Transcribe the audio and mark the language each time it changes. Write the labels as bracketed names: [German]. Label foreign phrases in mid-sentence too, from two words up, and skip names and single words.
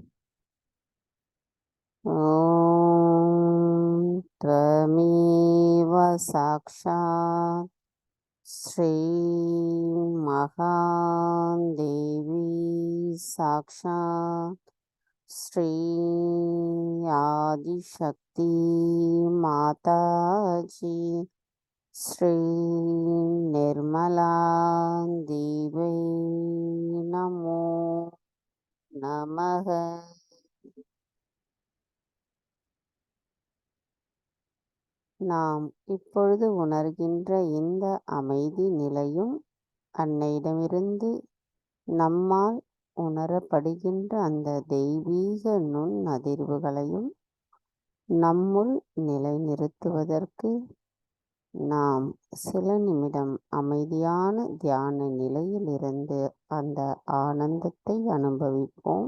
[Sanskrit] त्वमेव साक्षात् श्री महादेवी साक्षात् श्री आदिशक्ति माताजी श्री निर्मला देवी नमो नमः। [Tamil] நாம் இப்பொழுது உணர்கின்ற இந்த அமைதி நிலையும் அன்னையிடமிருந்து நம்மால் உணரப்படுகின்ற அந்த தெய்வீக நுண் அதிர்வுகளையும் நம்முள் நிலைநிறுத்துவதற்கு நாம் சில நிமிடம் அமைதியான தியான நிலையிலிருந்து அந்த ஆனந்தத்தை அனுபவிப்போம்.